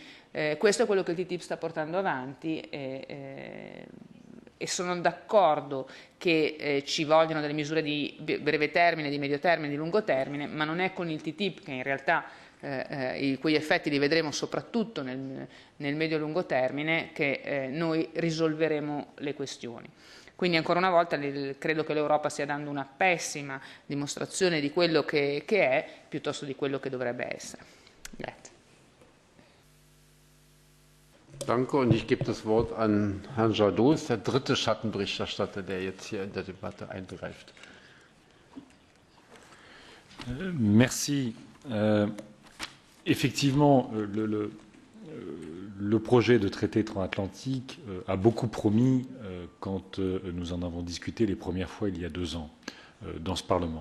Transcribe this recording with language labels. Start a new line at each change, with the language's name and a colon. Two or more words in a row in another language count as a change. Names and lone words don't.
Italian: Questo è quello che il TTIP sta portando avanti, e sono d'accordo che ci vogliono delle misure di breve termine, di medio termine, di lungo termine, ma non è con il TTIP che in realtà i cui effetti li vedremo soprattutto nel medio-lungo termine che noi risolveremo le questioni. Quindi ancora una volta credo che l'Europa stia dando una pessima dimostrazione di quello che è, piuttosto di quello che dovrebbe essere. Grazie.
German: Danke, und ich gebe das Wort an Herrn Jadot, der dritte Schattenberichterstatter, der jetzt hier in der Debatte eingreift.
French: Merci. Effectivement, le projet de traité transatlantique a beaucoup promis quand nous en avons discuté les premières fois il y a 2 ans dans ce Parlement.